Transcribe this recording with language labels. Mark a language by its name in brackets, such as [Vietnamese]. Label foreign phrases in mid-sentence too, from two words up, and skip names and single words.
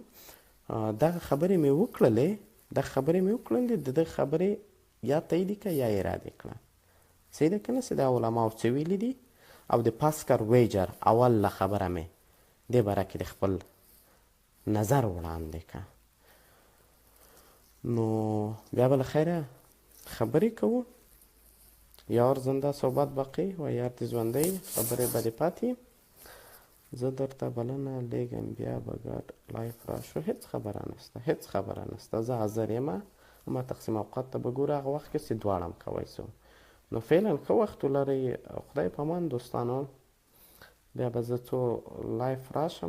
[Pashto] دغه خبرې مې وکړلې، دغه خبرې مې وکړلې، د دغه خبرې یا تایید کړه یا یې رد کړه. صحیح ده که نه؟ چې دا علماو څه ویلي دي، او د پاسکال ویجر اوله خبره مې دې باره کې د خپل نظر وړاندې کړه. نو بیا به له خیره خبرې کوو. [Persian] یار زنده صحبت باقی و [Pashto] یار دې ژوندی، خبرې به دې پاتې. زه درته بلنه لیږم بیا به ګډ لایف راشو. هېڅ خبره نشته، هېڅ خبره نشته، زه حاضر یم. اما تقسیم اوقات ته به ګوره هغه وخت کې چې دواړه هم کوی سو. نو فعلا ښه وخت ولرئ. خدای په امان دوستانو، بیا به زه څو لایف راشم.